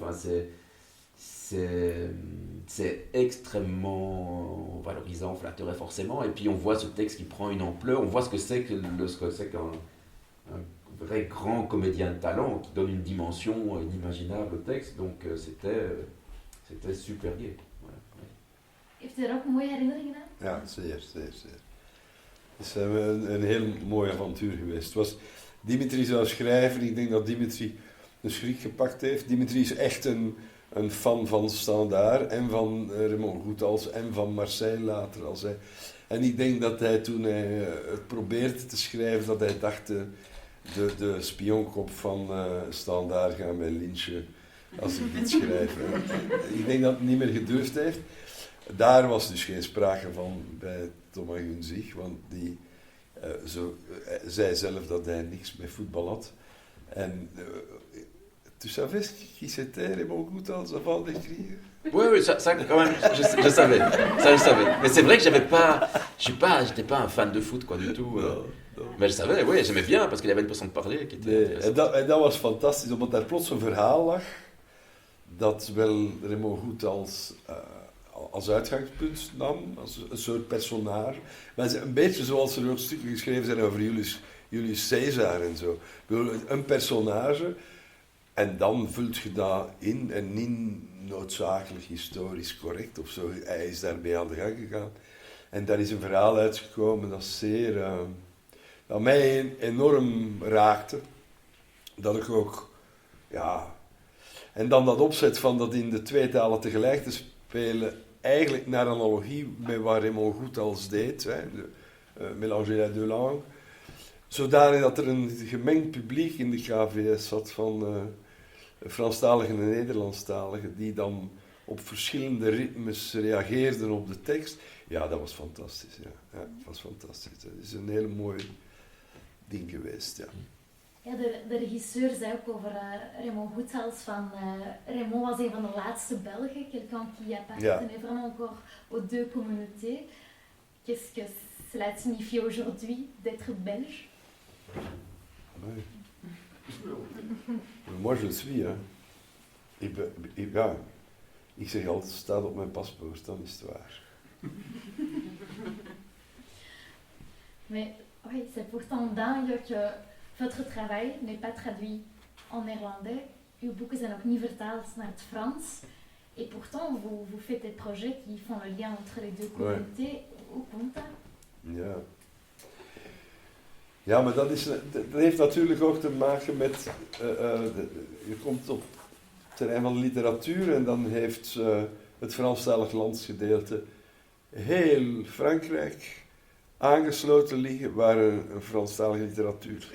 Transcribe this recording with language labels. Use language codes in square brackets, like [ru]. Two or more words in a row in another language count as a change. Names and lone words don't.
[fr] Enfin, c'est extrêmement valorisant, flatteur forcément, et puis on voit ce texte qui prend une ampleur, on voit ce que c'est qu'un vrai grand comédien de talent qui donne une dimension inimaginable au texte, donc c'était super gai. Voilà. [nl] Heeft u er ook mooie herinneringen aan? Ja, zeer. Het is een heel mooi avontuur geweest. Dimitri zou schrijven, ik denk dat Dimitri de schrik gepakt heeft. Dimitri is echt een fan van Standaard en van Raymond Goethals en van Marseille later. En ik denk dat hij toen hij het probeerde te schrijven, dat hij dacht de spionkop van Standaard gaan mij lynchen als ik dit schrijf. Ik denk dat hij niet meer gedurfd heeft. Daar was dus geen sprake van bij Thomas Gunzig, want die zei zelf dat hij niks met voetbal had. [fr] En tu savais qui c'était Raymond Goethals avant d'écrire? Oui, ça quand même, je savais. Ça, je savais. Mais c'est vrai que j'étais pas un fan de foot, quoi, du tout. Non. Mais je savais, oui, j'aimais bien, parce qu'il avait une façon de parler qui était intéressante. [nl] En dat was fantastisch, omdat daar plots een verhaal lag dat wel Raymond Goethals als uitgangspunt nam, als een soort personage. Maar een beetje zoals er ook stukken geschreven zijn over Julius Caesar en zo. Een personage, en dan vult je dat in, en niet noodzakelijk historisch correct of zo. Hij is daarmee aan de gang gegaan. En daar is een verhaal uitgekomen dat mij enorm raakte. Dat ik ook, ja... En dan dat opzet van dat in de twee talen tegelijk te spelen, eigenlijk naar analogie met wat Raymond Goethals deed, [fr] mélanger les deux langues, [nl] zodanig dat er een gemengd publiek in de KVS zat van Franstaligen en Nederlandstaligen, die dan op verschillende ritmes reageerden op de tekst. Ja, dat was fantastisch. Ja, dat was fantastisch. Dat is een hele mooi ding geweest, ja. Ja, de regisseur zei ook over Raymond Goethals van Raymond was een van de laatste Belgen, [fr] quelqu'un qui appartenait vraiment encore aux deux communautés. Qu'est-ce que cela signifie aujourd'hui d'être belge? Oui. Moi je le suis, [nl] hè. Ik zeg altijd, het staat op mijn paspoort, dan is het waar. [fr] Mais oui, c'est pourtant dingue que votre travail n'est pas traduit en néerlandais. [nl] Uw boeken zijn ook niet vertaald naar het Frans. [fr] Et pourtant, vous faites des projets qui font le lien entre les deux communautés. [nl] Hoe komt dat? Ja. Ja, maar dat heeft natuurlijk ook te maken met... je komt op het terrein van literatuur en dan heeft het Franstalig landsgedeelte heel Frankrijk aangesloten liggen, waar een Franstalige literatuur...